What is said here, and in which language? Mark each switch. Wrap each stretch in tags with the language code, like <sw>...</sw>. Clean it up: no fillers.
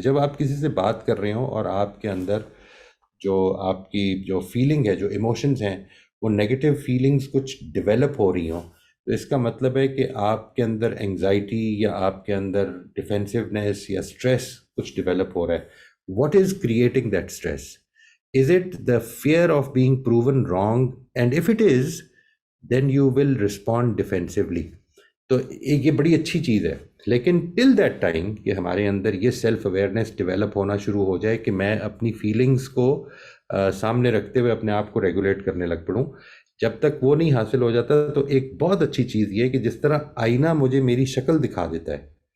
<ur>جب آپ کسی سے بات کر رہے ہوں اور آپ کے اندر جو آپ کی جو فیلنگ ہے، جو ایموشنز ہیں، وہ نیگیٹو فیلنگز کچھ ڈیولپ ہو رہی ہوں، تو اس کا مطلب ہے کہ آپ کے اندر انگزائٹی یا آپ کے اندر ڈیفینسونیس یا اسٹریس کچھ ڈیولپ ہو رہا ہے.</ur> <en>What is creating that stress? Is it the fear of being proven wrong? And if it is, then you will respond defensively.</en> <ur>تو یہ بڑی اچھی چیز ہے. لیکن</ur> <en>till that time</en> <ur>کہ ہمارے اندر یہ سیلف اویئرنیس ڈیولپ ہونا شروع ہو جائے کہ میں اپنی فیلنگز کو سامنے رکھتے ہوئے اپنے آپ کو ریگولیٹ کرنے لگ پڑوں، جب تک وہ نہیں حاصل ہو جاتا تو ایک بہت اچھی چیز یہ ہے کہ جس طرح آئینہ مجھے میری شکل دکھا دیتا ہے،</ur>